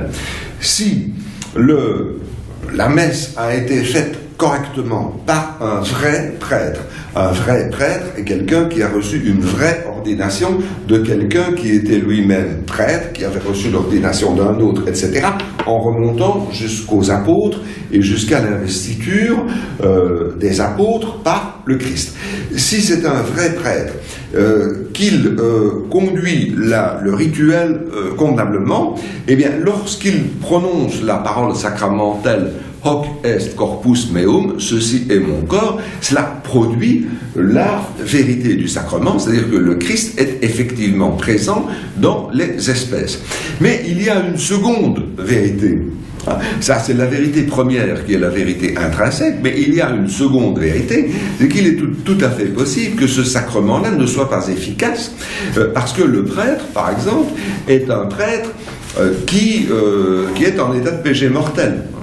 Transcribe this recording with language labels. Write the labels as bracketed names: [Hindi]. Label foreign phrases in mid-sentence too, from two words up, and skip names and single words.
[French] Si la messe a été faite correctement par un vrai prêtre est quelqu'un qui a reçu une vraie ordination de quelqu'un qui était lui-même prêtre, qui avait reçu l'ordination d'un autre, etc., en remontant jusqu'aux apôtres et jusqu'à l'investiture des apôtres par le Christ. Si c'est un vrai prêtre qu'il conduit le rituel convenablement, eh bien, lorsqu'il prononce la parole sacramentelle [Latin] hoc est corpus meum, [French] ceci est mon corps, cela produit la vérité du sacrement, c'est-à-dire que le Christ est effectivement présent dans les espèces. Mais il y a une seconde vérité. Ça, c'est la vérité première qui est la vérité intrinsèque, mais il y a une seconde vérité, c'est qu'il est tout à fait possible que ce sacrement-là ne soit pas efficace, parce que le prêtre, par exemple, est un prêtre qui est en état de péché mortel.